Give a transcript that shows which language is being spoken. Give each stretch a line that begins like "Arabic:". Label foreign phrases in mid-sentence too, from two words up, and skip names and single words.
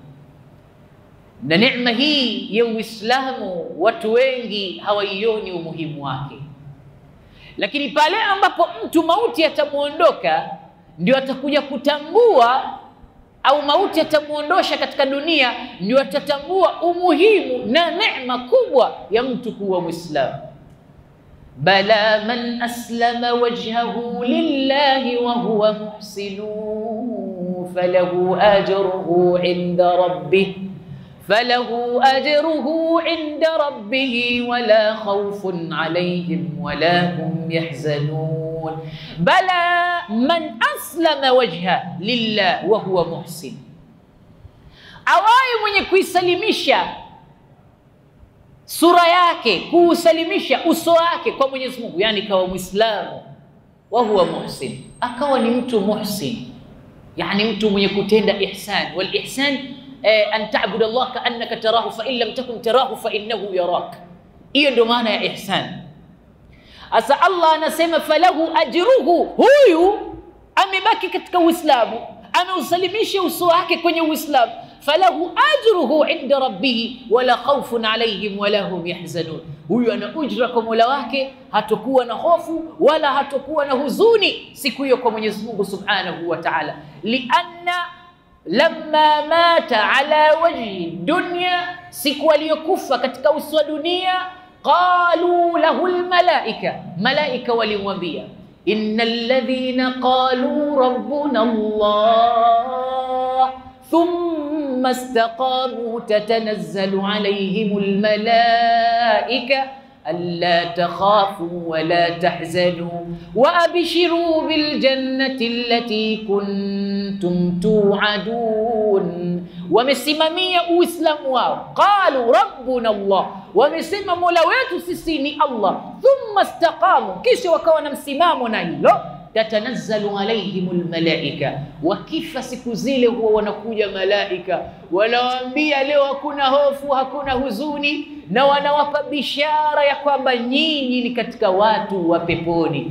Swahili: Na neema hii ya Uislamu watu wengi hawaioni umuhimu wake, lakini pale ambapo mtu mauti atamuondoka ndio atakuja kutambua, au mauti atamuondosha katika dunia ndio atatambua umuhimu na neema kubwa ya mtu kuwa Muislamu.
Arabic: بلى من أسلم وجهه لله وهو محسن فله أجره عند ربه عند ربه ولا خوف عليهم ولا هم يحزنون. بلى من أسلم وجه لله وهو محسن,
Swahili: awaye mwenye kuisalimisha sura yake, kuusalimisha uso wake kwa Mwenyezi Mungu, yani kawa Muislamu,
Arabic: وهو محسن,
Swahili: akawa ni mtu muhsin, yani mtu mwenye kutenda ihsan.
Arabic: والإحسان أن تعبد الله كأنك تراه فإن لم تكن تراه فإنه يراك.
Swahili: Hiyo ndio maana ya ihsan. Asa Allah anasema
Arabic: فله أجره,
Swahili: huyu amebaki katika Uislamu, ameusalimisha uso wake kwenye Uislamu,
Arabic: فله أجره عند ربه ولا خوف عليهم ولا هم يحزنون,
Swahili: huyu ana ujra kwa Mola wake, hatakuwa na hofu wala hatakuwa na huzuni siku hiyo kwa Mwenyezi Mungu
Arabic: سبحانه وتعالى. لأن لما مات على وجه دنيا,
Swahili: siku aliyokufa katika uso wa dunia,
Arabic: قالوا له الملائكة,
Swahili: malaika walimwambia,
Arabic: إن الذين قالوا ربنا الله ثم استقاموا تتنزل عليهم الملائكة ألا تخافوا ولا تحزنوا وأبشروا بالجنة التي كنتم توعدون.
Swahili: Wamesimamia Uislamu wao,
Arabic: قالوا ربنا الله,
Swahili: wamesema Mola wetu sisi ni Allah,
Arabic: ثم استقاموا,
Swahili: kisha wakawa na msimamo na hilo,
Arabic: تتنزل عليهم الملائكة,
Swahili: wakifa siku zile huwa wanakuja malaika wanawaambia leo hakuna hofu, hakuna huzuni, na wanawapa bishara ya kwamba nyinyi ni katika watu wa peponi.